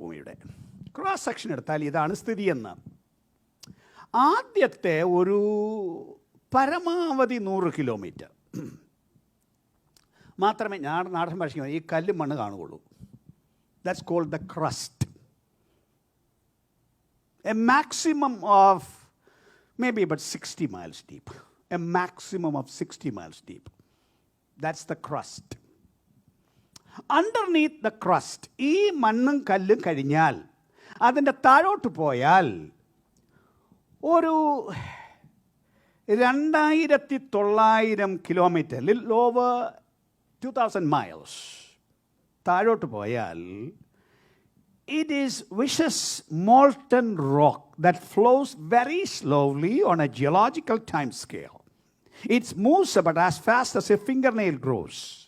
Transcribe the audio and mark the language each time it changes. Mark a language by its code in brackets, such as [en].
[ml] ഭൂമിയുടെ cross section എടുത്താൽ ഇതാണ് സ്ഥിതിയെന്ന്. ആദ്യത്തെ ഒരു പരമാവധി 100 കിലോമീറ്റർ മാത്രമേ നാടൻ ഭാഷയ്ക്ക് ഈ കല്ലും മണ്ണ് കാണുകയുള്ളൂ. [en] That's called the crust. A maximum of maybe about 60 miles deep. A maximum of 60 miles deep. That's the crust. Underneath the crust, [ml] ഈ മണ്ണും കല്ലും കഴിഞ്ഞാൽ അതിൻ്റെ താഴോട്ട് പോയാൽ ഒരു 2900 കിലോമീറ്റർ, [en] little over 2000 miles [ml] താഴോട്ട് പോയാൽ [en] it is vicious molten rock that flows very slowly on a geological time scale. It moves about as fast as a fingernail grows.